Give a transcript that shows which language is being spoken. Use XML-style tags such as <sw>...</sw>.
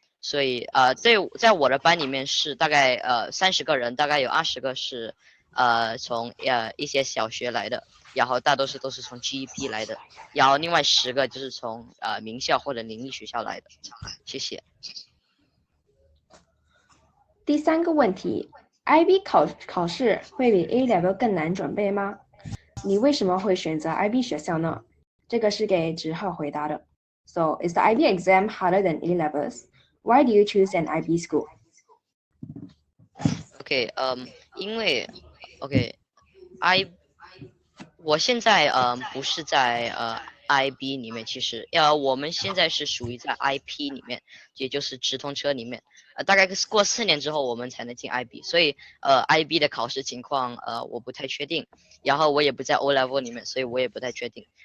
<zh>所以在我的班里面是大概30个人，大概有20个是从一些小学来的，然后大多数都是从 GEP 来的，然后另外10个就是从名校或者盈利学校来的。谢谢。第3个问题 ，IB 考试会比 A level 更难准备吗？你为什么会选择 IB 学校呢？这个是给Zhihe回答的。</zh> <en>So is the IB exam harder than A levels? Why do you choose an IB school?</en> <zh>OK，因为 我现在不是在IB 里面，其实我们现在是属于在 IP 里面，也就是直通车里面，大概过4年之后我们才能进 IB， 所以IB 的考试情况我不太确定，然后我也不在 O level 里面，所以我也不太确定。</zh>